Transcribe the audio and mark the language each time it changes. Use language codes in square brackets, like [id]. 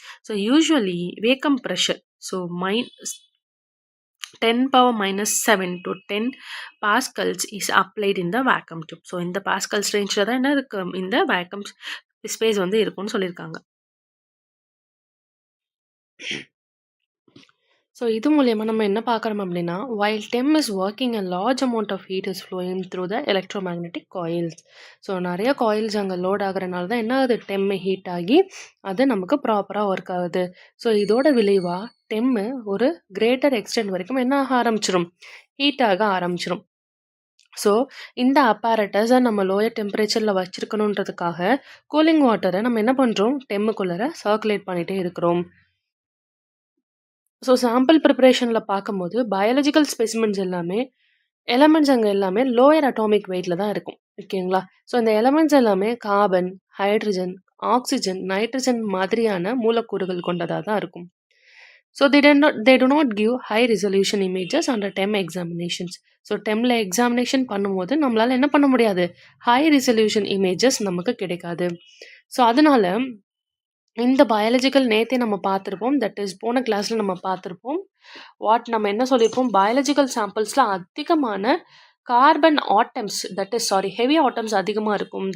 [en] So usually vacuum pressure so 10⁻⁷ to 10 pascals is applied in the vacuum tube. So [ta] இந்த pascals ரேஞ்சில் தான் என்ன இருக்குது? இந்த ஸ்பேஸ் வந்து இருக்கும்னு சொல்லியிருக்காங்க. [en] so [ta] இது மூலியமா நம்ம என்ன பார்க்குறோம் அப்படின்னா, [en] While TEM is working a large amount of heat is flowing through the electromagnetic coils. [ta] So நிறைய காயில்ஸ் அங்கே லோட் ஆகுறனால தான் என்ன ஆகுது, TEM ஹீட் ஆகி அது நமக்கு ப்ராப்பராக ஒர்க் ஆகுது. ஸோ இதோட விளைவாக TEM ஒரு கிரேட்டர் எக்ஸ்டென்ட் வரைக்கும் என்ன ஆக ஆரம்பிச்சிடும், ஹீட் ஆக ஆரம்பிச்சிடும். ஸோ இந்த அப்பாரட்டஸை நம்ம லோயர் டெம்பரேச்சரில் வச்சுருக்கணுன்றதுக்காக கூலிங் வாட்டரை நம்ம என்ன பண்ணுறோம், டெம்முக்குள்ளே சர்க்குலேட் பண்ணிகிட்டே இருக்கிறோம். ஸோ சாம்பிள் ப்ரிப்பரேஷனில் பார்க்கும்போது பயாலஜிக்கல் ஸ்பெசிமென்ஸ் எல்லாமே எலமெண்ட்ஸ் அங்கே எல்லாமே லோயர் அட்டாமிக் வெயிட்டில் தான் இருக்கும். ஓகேங்களா? ஸோ இந்த எலமெண்ட்ஸ் எல்லாமே கார்பன், ஹைட்ரஜன், ஆக்சிஜன், நைட்ரஜன் மாதிரியான மூலக்கூறுகள் கொண்டதாக தான் இருக்கும். [en] So they do not give high resolution images under TEM examinations. [ta] So டெம்மில் examination பண்ணும்போது நம்மளால் என்ன பண்ண முடியாது, ஹை ரிசல்யூஷன் இமேஜஸ் நமக்கு கிடைக்காது. ஸோ அதனால இந்த பயாலஜிக்கல் நேத்தே நம்ம பார்த்துருப்போம், தட் இஸ் போன கிளாஸில் நம்ம பார்த்துருப்போம். நம்ம என்ன சொல்லியிருப்போம், பயாலஜிக்கல் சாம்பிள்ஸில் அதிகமான carbon atoms, that is heavy atoms அதிகமாக இருக்கும்.